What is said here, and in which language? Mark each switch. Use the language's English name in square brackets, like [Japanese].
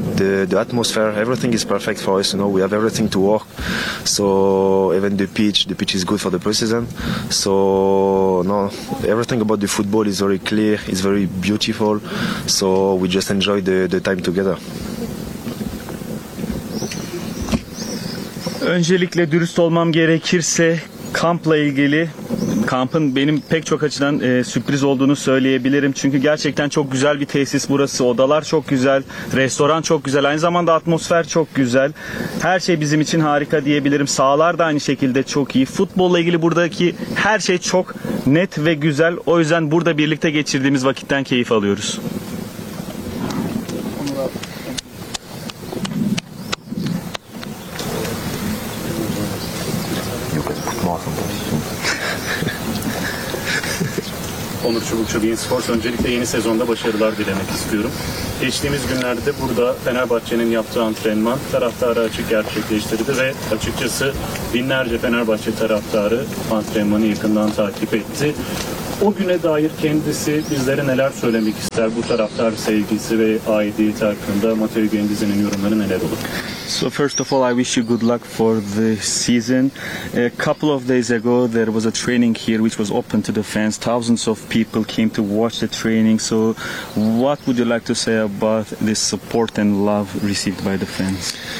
[English] The atmosphere, everything is perfect for us. You know, we have everything to work. So even the pitch is good for the preseason. So no, everything about the football is very clear. It's very beautiful. So we just enjoy the time together. [Turkish] Öncelikle dürüst olmam gerekirse kampla ilgili kampın benim pek çok açıdan sürpriz olduğunu söyleyebilirim. Çünkü gerçekten çok güzel bir tesis burası. Odalar çok güzel, restoran çok güzel, aynı zamanda atmosfer çok güzel. Her şey bizim için harika diyebilirim. Sahalar da aynı şekilde çok iyi. Futbolla ilgili buradaki her şey çok net ve güzel. O yüzden burada birlikte geçirdiğimiz vakitten keyif alıyoruz. Çubukçu Bein Sports, öncelikle yeni sezonda başarılar dilemek istiyorum. Geçtiğimiz günlerde burada Fenerbahçe'nin yaptığı antrenman taraftarı açık gerçekleştirdi ve açıkçası binlerce Fenerbahçe taraftarı antrenmanı yakından takip etti. O güne dair kendisi bizlere neler söylemek ister? Bu taraftar sevgisi ve aidiyeti hakkında Matteo Guendouzi'nin yorumları neler olur? [English] So first of all, I wish you good luck for the season. A couple of days ago, there was a training here which was open to the fans. Thousands of people came to watch the training. So what would you like to say about this support and love received by the fans?